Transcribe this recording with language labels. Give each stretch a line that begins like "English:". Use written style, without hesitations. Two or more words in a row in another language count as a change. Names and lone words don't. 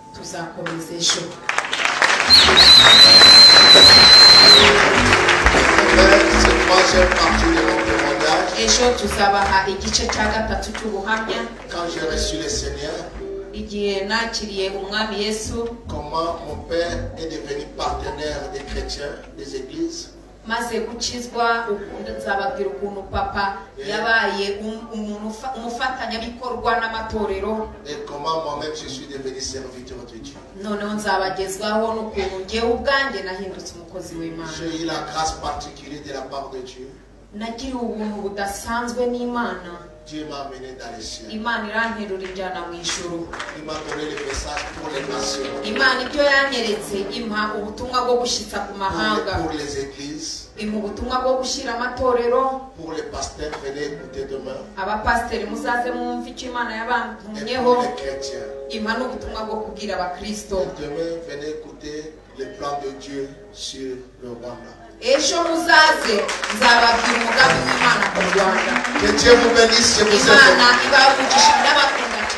French: Cette troisième partie de mon témoignage. Quand j'ai reçu le Seigneur, comment mon père est devenu partenaire des chrétiens, des églises.
Kinyarwanda: maze gukizwa nzababwira ukuntu papa yabaye umufatanyabikorwa n'amatorero noneho nzabagezwaho n'ukuntu ngewe ubwanjye nahindutse umukozi w'Imana. Nagiriwe ubuntu budasanzwe n'Imana.
French: Dieu m'a amené dans les cieux.
Kinyarwanda: Imana iranterura injyana mu ijuru.
French: Il m'a donné le message pour les nations.
Kinyarwanda: Imana ibyo yanyeretse impa ubutumwa bwo gushitsa ku mahanga.
French: Pour les églises.
Kinyarwanda: Impa ubutumwa bwo gushira amatorero.
French: Pour les pasteurs, venez écouter demain.
Kinyarwanda: Abapasteri muzaze mwumve icyo Imana yabantumyeho. Impa n'ubutumwa bwo kubwira abakristo.
French: Demain, venez écouter le plan de Dieu sur le Rwanda.
Kinyarwanda: Ejo muzaze nzababwira umugambi w'Imana ku Rwanda.
French: Que Dieu vous bénisse, je vous aime.
Kinyarwanda: Imana ibavugisha n'abakristo.